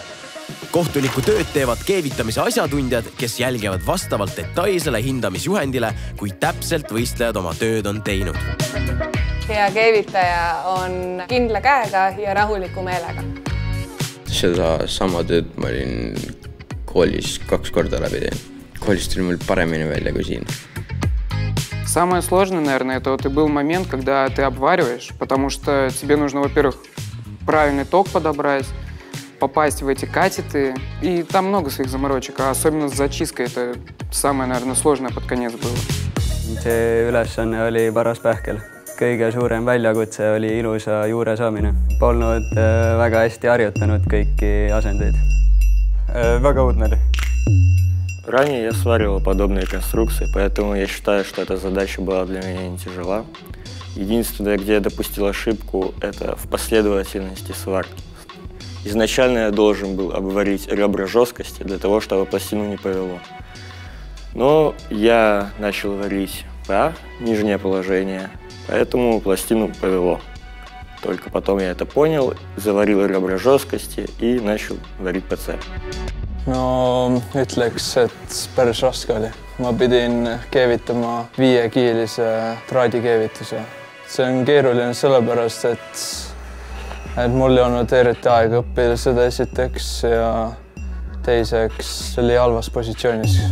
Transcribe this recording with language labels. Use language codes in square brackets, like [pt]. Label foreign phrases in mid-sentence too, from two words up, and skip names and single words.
[et] Kohtuniku tööd teevad keevitamise asjatundjad, kes jälgivad vastavalt detailsele hindamisjuhendile, kui täpselt võistlejad oma tööd on teinud. Hea keevitaja on kindla käega ja rahuliku meelega. Seda sama tööd ma olin koolis 2 korda läbi teen. Koolis tuli mul paremini välja kui siin. [ru] Самое сложное, наверное, это вот и был момент, когда ты обвариваешь, потому что тебе нужно, во-первых, правильный ток подобрать, попасть в эти катеты, и там много своих заморочек, а особенно с зачисткой это самое, наверное, сложное под конец было. [et] See ülesanne oli paras pähkel. Kõige suurem väljakutse oli ilusa juure saamine. Polnud väga hästi harjutanud kõiki asendeid. Väga õudne oli. [ru] Ранее я сваривал подобные конструкции, поэтому я считаю, что эта задача была для меня не тяжела. Единственное, где я допустил ошибку, это в последовательности сварки. Изначально я должен был обварить ребра жесткости для того, чтобы пластину не повело. Но я начал варить по нижнее положение, поэтому пластину повело. Только потом я это понял, заварил ребра жесткости и начал варить по C. [et] No ütleks, et päris raske oli. Ma pidin keevitama 5-kiilise traadikeevituse. See on keeruline sellepärast, et mul ei olnud eriti aega õppida seda esiteks ja teiseks oli halvas positsioonis.